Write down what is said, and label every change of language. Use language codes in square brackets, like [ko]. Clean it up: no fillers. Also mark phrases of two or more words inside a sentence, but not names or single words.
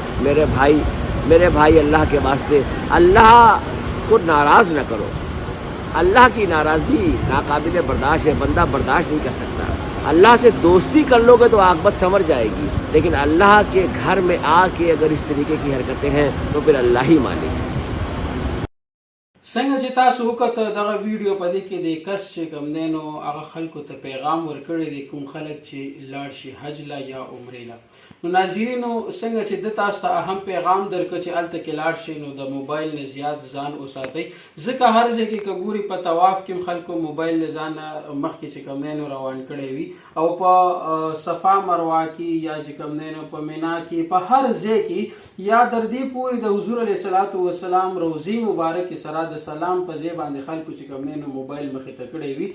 [ur] میرے بھائی اللہ کے واسطے اللہ کو ناراض نہ کرو. اللہ کی ناراضگی ناقابل برداشت ہے، بندہ برداشت نہیں کر سکتا. اللہ سے دوستی کر لوگے تو عاقبت سنور جائے گی، لیکن اللہ کے گھر میں آکے اگر اس طریقے کی حرکتیں ہیں تو پھر اللہ ہی مانے گی. [ps] څنګه چې تاسو وکړه دغه ویډیو په دې کې د کس چې کوم دی نو هغه خلکو ته پیغام ورکړی دی، کوم خلک چې لاړ شي حج له یا عمرې له. نو ناظرینو څنګه چې د تاسو ته اهم پیغام درکړه چې هلته کې لاړ شئ نو د موبایل نه زیات ځان وساتئ، ځکه هر ځای کې که ګوري په طواف کې خلکو موبایل نه ځان مخکې چې کوم دی نو روان کړی وي او په صفا مروه کې یا چې کوم دی نو په مینا کې په هر ځای کې یا در دې پورې د حضور علیه الصلاة والسلام روضې مبارکې سره د سلام په ځای باندې خلکو چې کوم دی نو موبایل مخې ته کړی وي.